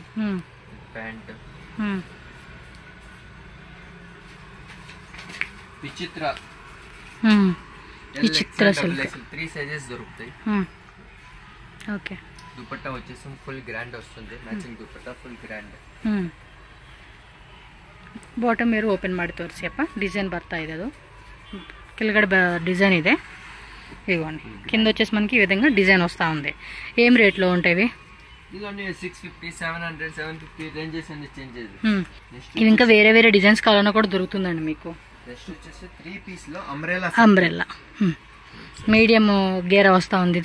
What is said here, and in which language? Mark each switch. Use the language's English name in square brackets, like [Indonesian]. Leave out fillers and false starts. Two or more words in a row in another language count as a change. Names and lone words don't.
[Telugu] ప్యాంట్ విచిత్ర సిల్క్ 3 సైజెస్ దొరుకుతాయి. ఓకే, దుపట్టా వచ్చేసి [English] full grand [Telugu] వస్తుంది. మ్యాచింగ్ దుపట్టా [English] full grand. [Kannada] ಬಾಟಮ್ ಮೇರು ಓಪನ್ ಮಾಡಿ ತೋರಿಸಿಯಪ್ಪ. ಡಿಸೈನ್ ಬರ್ತಾ ಇದೆ, ಅದು ಕೆಳಗಡೆ [Telugu] డిజైన్ ఇదే. ఇదిగోండి కింద వచ్చేసి మనకి ఈ విధంగా డిజైన్ వస్తూ ఉంది. ఏం రేట్లో ఉంటాయి ఇవి? 650 700 750 రేంజెస్ అన్ని చేంజ్ అయ్యింది. ఇవి ఇంకా వేరే వేరే డిజైన్స్ కావాలన్నా కూడా దొరుకుతుందండి మీకు. నెక్స్ట్ వచ్చేసి 3 పీస్ లో అంబ్రెల్లా. మీడియం గేరా వస్తూ ఉంది.